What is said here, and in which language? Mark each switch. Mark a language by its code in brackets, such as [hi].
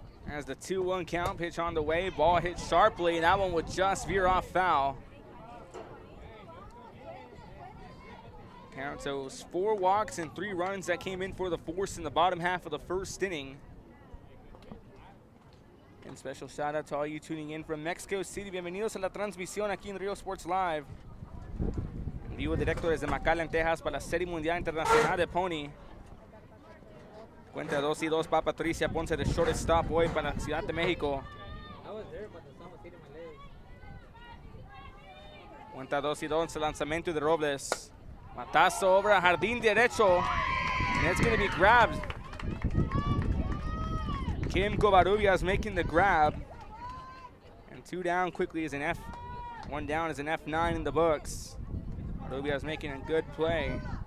[en] As the 2-1 count, pitch on the way, ball hit sharply, and that one would just veer off foul. So it was 4 walks and 3 runs that came in for the Force in the bottom half of the first inning. And special shout out to all you tuning in from Mexico City. [es] Bienvenidos a la transmisión aquí en Rio Sports Live. En vivo directo desde McAllen, Texas para la Serie Mundial Internacional de Pony. Cuenta 2-2 para Patricia Ponce de shortstop hoy para Ciudad de México. Cuenta 2-2 el lanzamiento de Robles. Matazo over a jardín derecho. [en] And it's going to be grabbed. Kim Covarrubias making the grab. And 2 down quickly is an F. 1 down is an F9 in the books. Covarrubias making a good play.